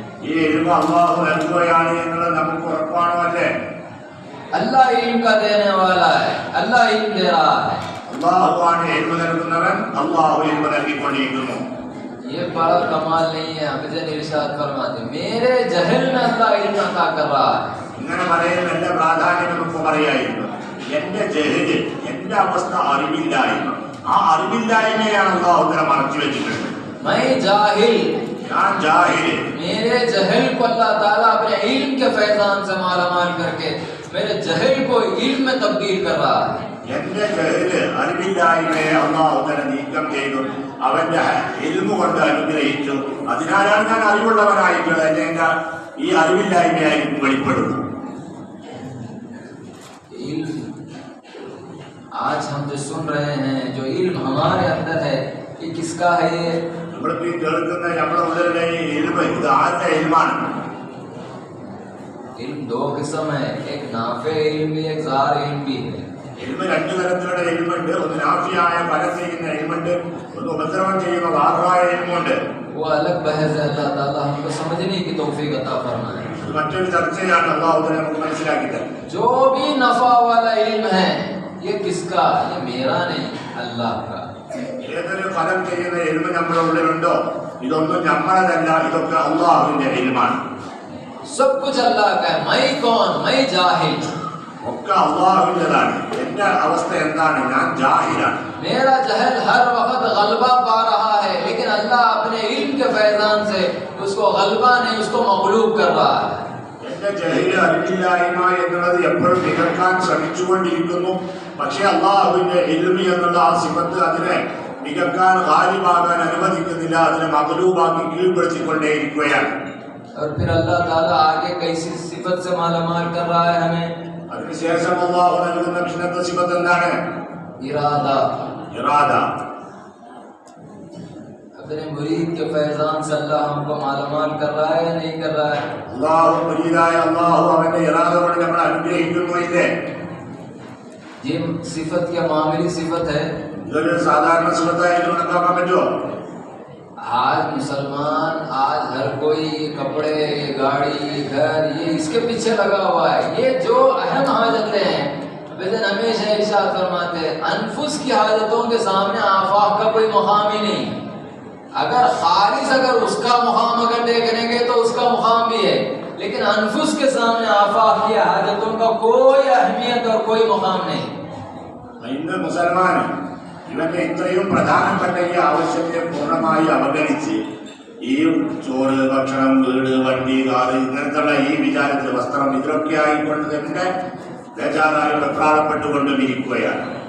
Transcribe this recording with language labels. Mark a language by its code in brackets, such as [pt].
[ml] ഈ ഇൽമ അല്ലാഹു നൽകുകയാണ് എന്നുള്ളത് നമുക്ക് ഉറപ്പാണോ? അല്ലേ? [hi] അല്ലാഹു ഇൽമ ദേനെ വാലാ ഹൈ, അല്ലാഹു ഇൽമ ദേ രഹാ ഹൈ. [ml] അല്ലാഹുവാണ് ഇൽമ നൽകുന്നവൻ, അല്ലാഹു ഇൽമ നൽകിക്കൊണ്ടിരിക്കുന്നു. [hi] ये बड़ा कमाल नहीं है, अबजन इरशाद फरमाते मेरे जहल में अल्लाह इल्म अता कर रहा है. [ml] ഇങ്ങനെ പറയുന്ന എല്ലാ പ്രാധാന്യം നമുക്ക് പറയായിരുന്നു. എന്റെ ജഹല്, എന്റെ അവസ്ഥ അറിവില്ലായ്മ, ആ അറിവില്ലായ്മയാണ് അല്ലാഹു തആല മറച്ചു വെച്ചിട്ടുണ്ട്. [hi] मैं जाहिल, [ml] ഞാൻ ജാഹിൽ, [hi] मेरे जहल को अल्लाह ताला अपने इल्म के फैजान से मालामाल करके मेरे जहल को इल्म में तब्दील कर रहा है. [ml] എന്റെ ജഹല്, അറിവില്ലായ്മയെ അല്ലാഹു തആല നീക്കം ചെയ്തു, അവന്റെ ഇൽമ കൊണ്ട് അനുഗ്രഹിച്ചു. അതിനാലാണ് ഞാൻ അറിവുള്ളവനായിട്ടുള്ളത്. എന്റെ ഈ അറിവില്ലായ്മയായിരിക്കും വെളിപ്പെടുന്നു. [hi] आज हम जो सुन रहे हैं, जो इल्म हमारे अंदर है, ये किसका है? ये [ml] നമ്മളിപ്പോ ഈ കേൾക്കുന്ന നമ്മുടെ ഉള്ളിലെ ഈ ഇൽമ, ഇത് ആരുടെ ഇൽമാണ്? [hi] इल्म दो किस्म है, एक नाफे इल्म भी, एक ज़ार इल्म भी है. [ml] ഇൽമ രണ്ടു തരത്തിലുള്ള ഇൽമുണ്ട്. ഒന്ന് നാഫിയായ ഫലം ചെയ്യുന്ന ഇൽമുണ്ട്, ഒന്ന് ഉപദ്രവം ചെയ്യുന്ന വാറായ ഇൽമുണ്ട്. [hi] वो अलग बहस है, अल्लाह ताला हमको समझने की तौफीक अता फरमाए. [ml] മറ്റൊരു ചർച്ചയാണ് അല്ലാഹു തആല നമുക്ക് മനസ്സിലാക്കി തരുന്നത്. [hi] जो भी नफा वाला इल्म है, ये किसका? ये मेरा नहीं, अल्लाह का. [ml] ഏതൊരു ഫലം ചെയ്യുന്ന ഇൽമ നമ്മുടെ ഉള്ളിലുണ്ടോ, ഇതൊന്നും നമ്മളതല്ല, ഇതൊക്കെ അല്ലാഹുവിന്റെ ഇൽമാണ്. [hi] सब कुछ अल्लाह का है. मैं कौन? मैं जाहिल. [ml] ഒക്കെ അല്ലാഹുവിന്റേതാണ്. എന്റെ അവസ്ഥ എന്താണ്? ഞാൻ ജാഹിലാണ്. [hi] मेरा जहल हर वक्त गलबा पा रहा है, लेकिन अल्लाह अपने इल्म के फैजान से उसको गलबा नहीं, उसको मगलूब कर रहा है. [ml] എന്റെ ജഹീല്, അറിവില്ലായ്മ എന്നുള്ളത് എപ്പോഴും നികർക്കാൻ ശ്രമിച്ചുകൊണ്ടിരിക്കുന്നു. പക്ഷെ അല്ലാഹുവിന്റെ ഇൽമി എന്നുള്ള ആ സിഫത്ത് അതിനെ നികർക്കാൻ, ഗാലിബാകാൻ അനുവദിക്കുന്നില്ല. അതിനെ മഗ്ലൂബാക്കി കീഴ്പ്പെടുത്തിക്കൊണ്ടേയിരിക്കുകയാണ്. [hi] और फिर अल्लाह ताला आगे कैसी सिफत से मालामाल कर रहा है हमें? [ml] അതിനുശേഷം അല്ലാഹു നൽകുന്ന പിന്നത്തെ സിഫത്ത് എന്താണ്? [hi] इरादा. [ml] ഇറാദ. [hi] अपने मुरीद के फैजान से अल्लाह हमको मालामाल कर रहा है या नहीं कर रहा है? [ml] അല്ലാഹു മുരീദായ അല്ലാഹു അവന്റെ ഇറാദ കൊണ്ട് നമ്മളെ അനുഗ്രഹിക്കുന്നു. ഇല്ലേ? [hi] ये सिफत क्या मामूली सिफत है? [ml] ഇതൊരു സാധാരണ സിഫത്തായിട്ട് കണക്കാക്കാൻ പറ്റുമോ? [hi] आज मुसलमान, आज हर कोई कपड़े, गाड़ी, घर, ये इसके पीछे लगा हुआ है. ये जो अहम हाजतें हैं, वजन हमेशा इरशाद फरमाते हैं, अनफुस की हाजतों के सामने आफाक का कोई मुकाम ही नहीं. अगर खालिस अगर उसका मुकाम अगर देखने तो उसका मुकाम भी है, लेकिन अनफुस के सामने आफाक की हाजतों का कोई अहमियत और कोई मुकाम नहीं. [ml] ഇന്ന് മുസൽമാൻ ഇവന്റെ ഇത്രയും പ്രധാനപ്പെട്ട ഈ ആവശ്യത്തെ പൂർണ്ണമായി അവഗണിച്ച് ഈ ചോറ്, ഭക്ഷണം, വീട്, വണ്ടി, കാറ്, ഇങ്ങനത്തുള്ള ഈ വിചാരത്തിൽ, വസ്ത്രം, ഇതിലൊക്കെ ആയിക്കൊണ്ട് തന്നെ ബേജാറായി വെപ്രാളപ്പെട്ടുകൊണ്ടും ഇരിക്കുകയാണ്.